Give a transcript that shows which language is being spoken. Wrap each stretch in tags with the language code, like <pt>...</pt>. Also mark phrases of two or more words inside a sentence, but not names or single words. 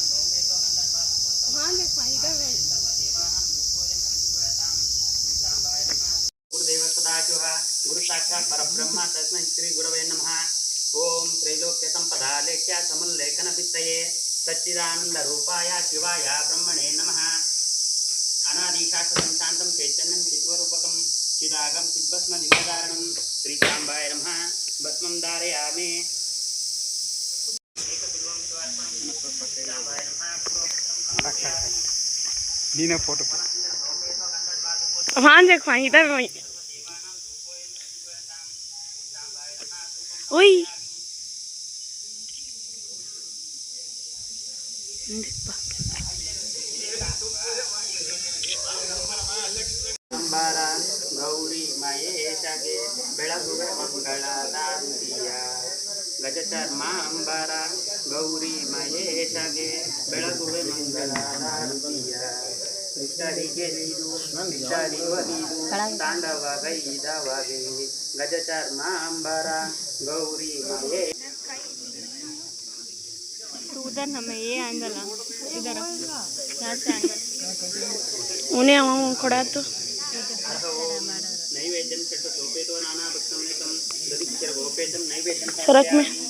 <sa>ಗುರುದೇವ ಸದಾಶಿವ ಗುರು ಸಾಕ್ಷಾತ್ ಪರಬ್ರಹ್ಮ ತಸ್ಮೈ ಶ್ರೀ ಗುರವೇ ನಮಃ. ಓಂ ತ್ರೈಲೋಕ್ಯ ಸಂಪದಾ ಲೇಖ್ಯ ಸಮುಲ್ಲೇಖನ ಭಿತ್ತಯೇ ಸಚ್ಚಿದಾನಂದ ರೂಪಾಯ ಶಿವಾಯ ಬ್ರಹ್ಮಣೇ ನಮಃ. ಅನಾದಿಶಾಸ್ತ್ರಂ ಶಾಂತಂ ಚೈತನ್ಯಂ ಚಿತ್ವರೂಪಕಂ ಚಿದಾಗಂ ಚಿದ್ಭಸ್ಮ ದಿವ್ಯಧಾರಣಂ ಶ್ರೀಕಾಂಬಾಯ ನಮಃ. ಭಸ್ಮಂ ಧಾರಯಾಮಿ.</sa> <kn>ನೀನೇ ಫೋಟೋ ಕೊಡು.</kn> <hi>वहाँ देख वहीं इधर वहीं ओई</hi> <kn>ಅಂಬಾರ ಗೌರಿ ಮಹೇಶಗೆ ಬೆಳಗುವೆ ಮಂಗಳದಾರುತಿಯ. ಗಜಚರ್ಮ ಅಂಬಾರ ಗೌರಿ ಮಹೇಶಗೆ ಬೆಳಗುವೆ ಮಂಗಳದಾರುತಿಯ. ನಿಷ್ಠರಿಗೆ ನೀಡು ನಿಷ್ಠರಿವರಿದು ತಾಂಡವ ಗೈದವಗೆ. ಗಜಚರ್ಮ ಅಂಬಾರ ಗೌರಿ ಮಹೇಶ.</kn> <hi>उधर हमें ये एंगल है, इधर यहाँ से एंगल उन्हें वहाँ खड़ा तो</hi> <sa>नैवेद्यम चट्ट सोपेतो नाना भक्तमेकम दधिक्षर गोपेतम नैवेद्यम</sa> <hi>सड़क में</hi>